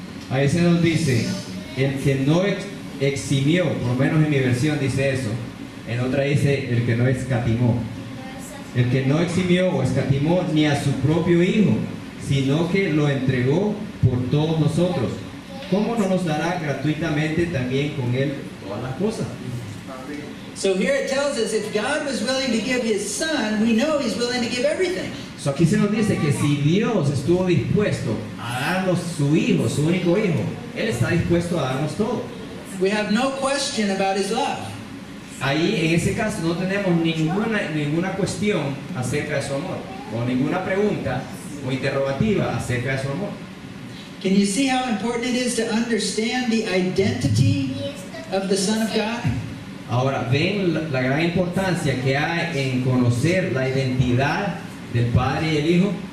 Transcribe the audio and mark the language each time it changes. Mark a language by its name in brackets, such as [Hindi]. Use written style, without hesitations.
[Spanish] Ahí se nos dice, el que no eximió, por lo menos en mi versión dice eso, en otra dice el que no escatimó. El que no eximió o escatimó ni a su propio hijo, sino que lo entregó por todos nosotros. ¿Cómo no nos dará gratuitamente también con él todas las cosas? [English] So here it tells us if God was willing to give His Son, we know He's willing to give everything. [Spanish] So aquí se nos dice que si Dios estuvo dispuesto a darnos su hijo, su único hijo, Él está dispuesto a darnos todo. [English] We have no question about His love. [Spanish] Ahí en ese caso no tenemos ninguna cuestión acerca de su amor, o ninguna pregunta o interrogativa acerca de su amor. [English] Can you see how important it is to understand the identity of the Son of God? [Spanish] Ahora, ¿ven la gran importancia que hay en conocer la identidad del Padre y el Hijo?